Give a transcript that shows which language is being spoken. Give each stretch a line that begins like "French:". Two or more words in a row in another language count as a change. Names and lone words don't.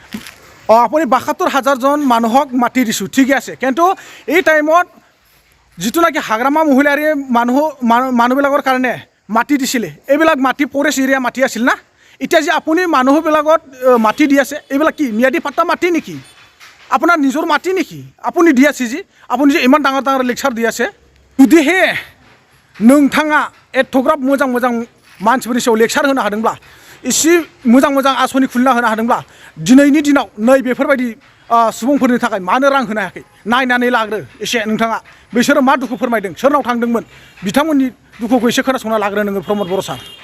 Assamese: আপুনি ৭২,০০০জন মানুহক মাতি দিছোঁ, ঠিকে আছে, কিন্তু এই টাইমত যিটো নাকি হাগ্ৰামা মহিলাৰে মানুহবিলাকৰ কাৰণে মাটি দিছিলে, এইবিলাক মাটি
English: forest area
Assamese: মাটি আছিল না? এতিয়া যে আপুনি মানুহবিলাকত মাটি দি আছে, এইবিলাক কি ম্যাদী পাট্টা মাটি নেকি? আপোনাৰ নিজৰ মাটি নেকি আপুনি দি আছে? যে আপুনি যে ইমান ডাঙৰ ডাঙৰ লেকচাৰ দি আছে, যদিহে
Bodo: नोंथाङा एथ'ग्राब मोजां मोजां मानसिफोरनि सायाव लेक्सार होनो हादोंब्ला एसे मोजां मोजां आसनि खुलिना होनो हादोंब्ला दिनैनि दिनाव नै बेफोरबायदि सुबुंफोरनि थाखाय मानो रां होनो हायाखै नायनानै लाग्रो एसे नोंथाङा बिसोरो मा दुखु फोरमायदों सोरनाव थांदोंमोन बिथांमोननि दुखुखौ एसे खोनासंना लाग्रो नोङो प्रमद बर' सार